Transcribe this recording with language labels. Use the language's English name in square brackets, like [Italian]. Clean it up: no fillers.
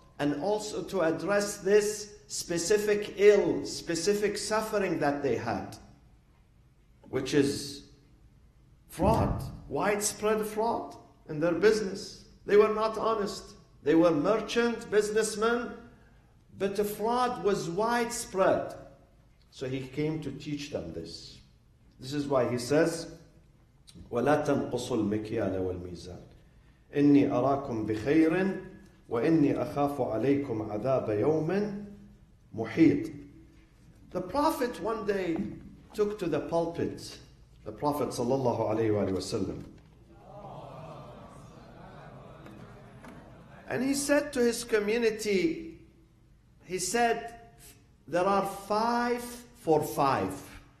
[English] and also to address this specific ill, specific suffering that they had, which is fraud, widespread fraud in their business. They were not honest. They were merchant, businessmen, but the fraud was widespread. So he came to teach them this. This is why he says, [Arabic] وَلَا تَنْقُصُوا الْمِكْيَالَ وَالْمِيزَانَ إِنِّي أَرَاكُمْ بِخَيْرٍ وَإِنِّي أَخَافُ عَلَيْكُمْ عَذَابَ يَوْمٍ مُحِيطٍ. [English] The Prophet one day took to the pulpit, the Prophet sallallahu alayhi wa sallam, and he said to his community, he said, there are 5 for 5.